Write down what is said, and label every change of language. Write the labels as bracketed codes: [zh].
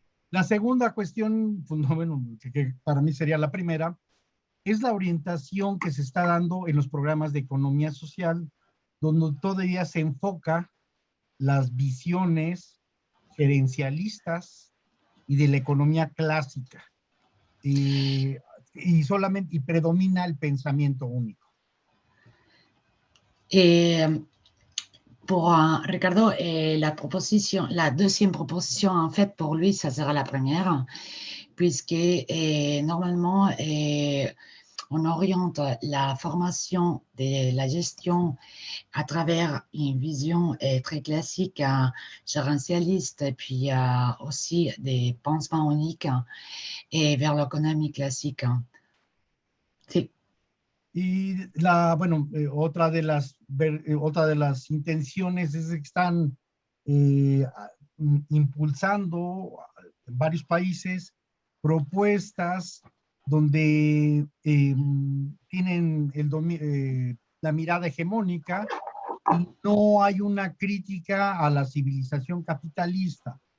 [es] La segunda cuestión, bueno, que para mí sería la primera, es la orientación que se está dando en los programas de economía social, donde todavía se enfoca las visiones gerencialistas y de la economía clásica, y predomina el pensamiento único. [fr] Et pour Ricardo, la deuxième proposition, en fait, pour lui, ça sera la première, puisque normalement, on oriente la formation de la gestion à travers une vision très classique, gérentialiste, et puis aussi des pansements uniques et vers l'économie classique. [es] Sí. Y otra de las intenciones es que están impulsando en varios países propuestas donde tienen la mirada hegemónica y no hay una crítica a la civilización capitalista.